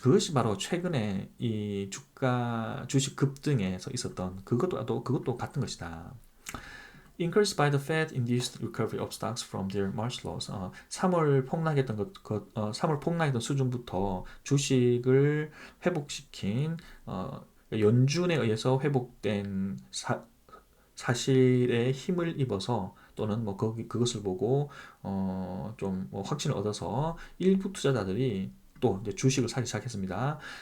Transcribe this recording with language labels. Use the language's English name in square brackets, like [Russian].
[Korean] 그것이 바로 최근에 이 주식 급등에서 있었던 그것도 같은 것이다. [English] Increased by the Fed-induced recovery of stocks from their March lows. [Korean] 3월 폭락했던 3월 폭락했던 수준부터 주식을 회복시킨 연준에 의해서 회복된 사실에 힘을 입어서 또는 뭐 그것을 보고 좀 확신을 얻어서 일부 투자자들이 또 이제 주식을 사기 시작했습니다.